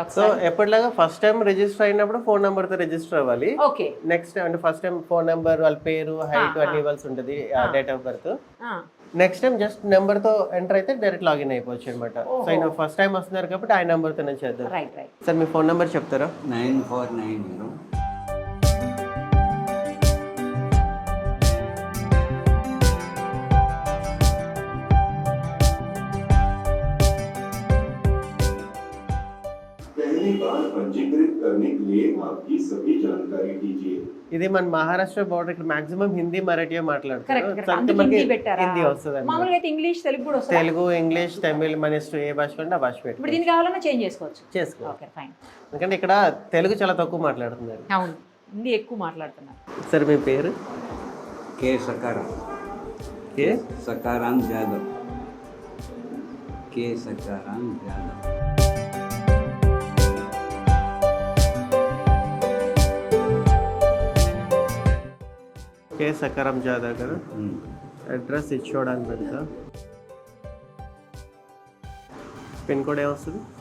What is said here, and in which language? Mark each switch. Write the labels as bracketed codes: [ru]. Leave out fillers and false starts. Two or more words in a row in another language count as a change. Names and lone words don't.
[te] సో ఎప్పటిలాగా [en] first time [te] రిజిస్టర్ అయినప్పుడు [en] phone number [te] తో రిజిస్టర్ అవ్వాలి. ఓకే. నెక్స్ట్ అంటే [en] first time phone number, [te] వాళ్ళ పేరు, హైట్ అన్ని ఇవ్వాల్సి ఉంటుంది, [en] date of birth. next time just number [te] తో ఎంటర్ అయితే [en] direct login [te] అయిపోవచ్చు అనమాట. సో ఆయన [en] first time [te] వస్తున్నారు కాబట్టి ఆ నెంబర్ తోనే చేద్దాం. సార్ మీ [en] phone number [te] చెప్తారా? 9490 [hi] पहली बार पंजीकृत करने के लिए आपकी सभी जानकारी दीजिए. [te] ఇది మన మహారాష్ట్ర బోర్డర్. ఇక్కడ మాక్సిమం హిందీ, మరాఠీ మాట్లాడతారు. హిందీ వస్తుంది. మామూలుగా అయితే ఇంగ్లీష్, తెలుగు కూడా వస్తుంది. తెలుగు, ఇంగ్లీష్, తమిళ్, మన ఇష్టం ఏ భాష కంటే ఆ భాష పెట్టి ఇప్పుడు దీనికి కావాలన్నా చేంజ్ చేసుకోవచ్చు. [en] okay fine. [te] ఎందుకంటే ఇక్కడ తెలుగు చాలా తక్కువ మాట్లాడుతున్నారు. అవును, హిందీ ఎక్కువ మాట్లాడుతున్నారు. సార్ మీ పేరు? [hi] के सकाराम [te] కే [hi] सकाराम यादव के सकाराम यादव [te] కే సకారం జాదవ్ కదా. అడ్రస్ ఇచ్చుకోవడానికి పెడతా. [en] pin code [te] ఏమొస్తుంది?